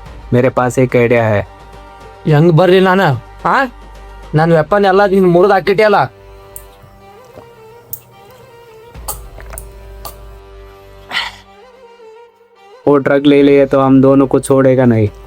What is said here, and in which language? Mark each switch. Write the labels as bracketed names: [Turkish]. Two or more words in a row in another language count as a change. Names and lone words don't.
[Hindi] मेरे पास एक आइडिया है. [Kannada] ಹೆಂಗ್ ಬರ್ಲಿ ನಾನು ನನ್ನ ವೆಪನ್ ಎಲ್ಲ ನೀನು ಮುರಿದು ಹಾಕಿಟ್ಟಿಯಲ್ಲ. [Hindi] वो ड्रग ले लिए तो हम दोनों को छोड़ेगा नहीं.